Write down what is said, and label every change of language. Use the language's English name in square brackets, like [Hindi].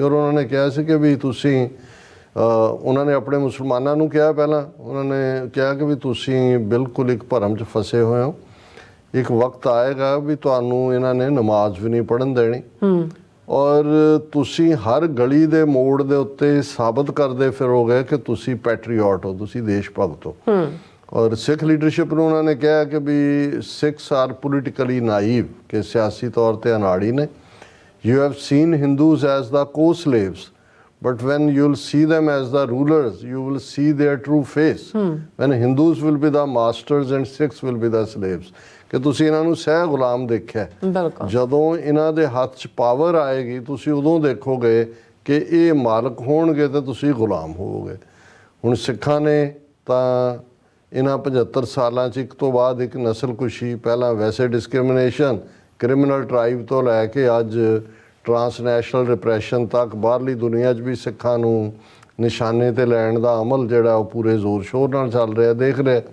[Punjabi] ਔਰ ਉਹਨਾਂ ਨੇ ਕਿਹਾ ਸੀ ਕਿ ਵੀ ਤੁਸੀਂ, ਉਹਨਾਂ ਨੇ ਆਪਣੇ ਮੁਸਲਮਾਨਾਂ ਨੂੰ ਕਿਹਾ, ਪਹਿਲਾਂ ਉਹਨਾਂ ਨੇ ਕਿਹਾ ਕਿ ਵੀ ਤੁਸੀਂ ਬਿਲਕੁਲ ਇੱਕ ਭਰਮ 'ਚ ਫਸੇ ਹੋਏ ਹੋ, ਇੱਕ ਵਕਤ ਆਏਗਾ ਵੀ ਤੁਹਾਨੂੰ ਇਹਨਾਂ ਨੇ ਨਮਾਜ਼ ਵੀ ਨਹੀਂ ਪੜ੍ਹਨ ਦੇਣੀ ਔਰ ਤੁਸੀਂ ਹਰ ਗਲੀ ਦੇ ਮੋੜ ਦੇ ਉੱਤੇ ਸਾਬਤ ਕਰਦੇ ਫਿਰੋਗੇ ਕਿ ਤੁਸੀਂ ਪੈਟਰੀਓਟ ਹੋ, ਤੁਸੀਂ ਦੇਸ਼ ਭਗਤ ਹੋ। ਔਰ ਸਿੱਖ ਲੀਡਰਸ਼ਿਪ ਨੂੰ ਉਹਨਾਂ ਨੇ ਕਿਹਾ ਕਿ ਵੀ [English] Sikhs are politically naive, [Punjabi] ਕਿ ਸਿਆਸੀ ਤੌਰ 'ਤੇ ਅਨਾੜੀ ਨੇ। [English] You have seen Hindus as the co slaves but when you'll see them as the rulers you will see their true face. when Hindus will be the masters and Sikhs will be the slaves, [Punjabi] ਕਿ ਤੁਸੀਂ ਇਹਨਾਂ ਨੂੰ ਸਹਿ ਗੁਲਾਮ ਦੇਖਿਆ, ਜਦੋਂ ਇਹਨਾਂ ਦੇ ਹੱਥ 'ਚ ਪਾਵਰ ਆਏਗੀ ਤੁਸੀਂ ਉਦੋਂ ਦੇਖੋਗੇ ਕਿ ਇਹ ਮਾਲਕ ਹੋਣਗੇ ਤੇ ਤੁਸੀਂ ਗੁਲਾਮ ਹੋਵੋਗੇ। ਹੁਣ ਸਿੱਖਾਂ ਨੇ ਤਾਂ ਇਹਨਾਂ 75 ਸਾਲਾਂ 'ਚ ਇੱਕ ਤੋਂ ਬਾਅਦ ਇੱਕ ਨਸਲਕੁਸ਼ੀ, ਪਹਿਲਾਂ ਵੈਸੇ ਡਿਸਕ੍ਰਿਮੀਨੇਸ਼ਨ ਕ੍ਰਿਮੀਨਲ ਟਰਾਈਬ ਤੋਂ ਲੈ ਕੇ ਅੱਜ ਟਰਾਂਸਨੈਸ਼ਨਲ ਰਿਪਰੈਸ਼ਨ ਤੱਕ ਬਾਹਰਲੀ ਦੁਨੀਆ 'ਚ ਵੀ ਸਿੱਖਾਂ ਨੂੰ ਨਿਸ਼ਾਨੇ 'ਤੇ ਲੈਣ ਦਾ ਅਮਲ ਜਿਹੜਾ ਉਹ ਪੂਰੇ ਜ਼ੋਰ ਸ਼ੋਰ ਨਾਲ ਚੱਲ ਰਿਹਾ, ਦੇਖ ਰਿਹਾ।